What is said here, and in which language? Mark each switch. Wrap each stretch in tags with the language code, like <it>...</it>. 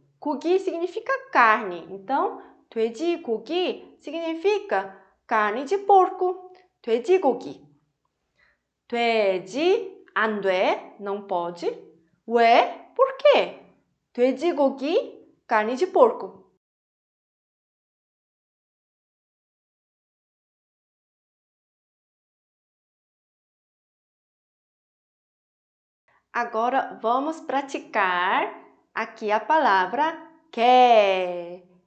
<pt>고기 significa carne. Então, 돼지고기 significa carne de porco.</pt> <ko>돼지고기. 돼지 안 돼,</ko> <pt>não pode.</pt> <ko>왜?</ko> <pt>Por quê? 돼지고기, carne de porco. Agora vamos praticar aqui a palavra quer.</pt>